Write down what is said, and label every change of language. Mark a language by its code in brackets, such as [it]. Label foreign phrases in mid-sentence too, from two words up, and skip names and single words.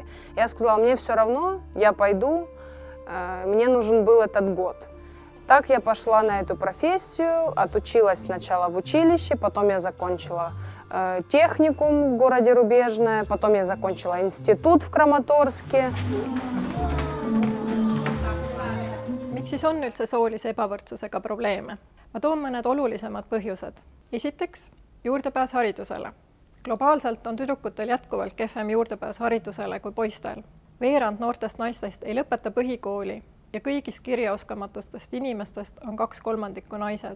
[ru] Я сказала, мне все равно, я пойду, мне нужен был этот год. Так я пошла на эту профессию, отучилась сначала в училище, потом я закончила техникум в городе Рубежное, потом я закончила институт в Краматорске. [et] Miks siis on üldse soolise ebavõrdsusega probleeme? Ma toon mõned olulisemad põhjused. Esiteks, juurdepääs haridusele. Globaalselt on tüdrukutel jätkuvalt kehvem juurdepääs haridusele kui poistel. Veerand noortest naistest ei lõpeta põhikooli ja kõigist kirjaoskamatustest inimestest on 2/3 naised.